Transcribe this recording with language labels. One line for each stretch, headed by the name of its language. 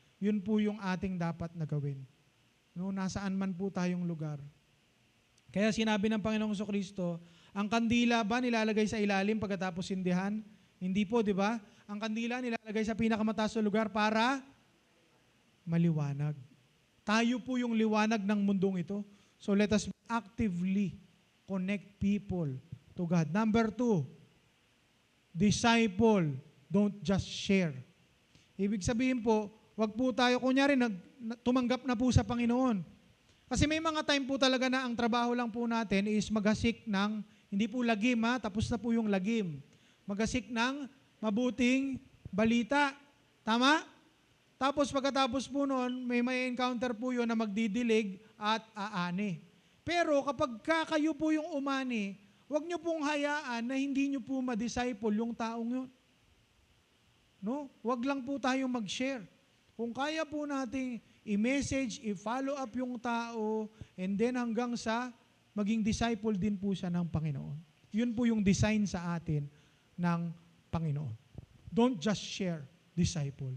Filipino: Yun po yung ating dapat na gawin. Nasaan man po tayong lugar. Kaya sinabi ng Panginoong Kristo, ang kandila ba nilalagay sa ilalim pagkatapos sindihan? Hindi po, di ba? Ang kandila nilalagay sa pinakamataas na lugar para maliwanag. Tayo po yung liwanag ng mundong ito.
English: So let us actively connect people to God. Number 2, disciple, don't just share.
Filipino: Ibig sabihin po, wag po tayo, kunyari, tumanggap na po sa Panginoon. Kasi may mga time po talaga na ang trabaho lang po natin is maghasik ng, hindi po lagim tapos na po yung lagim. Maghasik ng mabuting balita. Tama? Tapos pagkatapos po noon, may encounter po yun na magdidilig at aani. Pero kapag kayo po yung umani, wag nyo pong hayaan na hindi nyo po ma-disciple yung taong yun. Wag lang po tayong mag-share. Kung kaya po nating i-message, i-follow up yung tao, and then hanggang sa maging disciple din po siya ng Panginoon. Yun po yung design sa atin ng Panginoon.
English: Don't just share, disciple.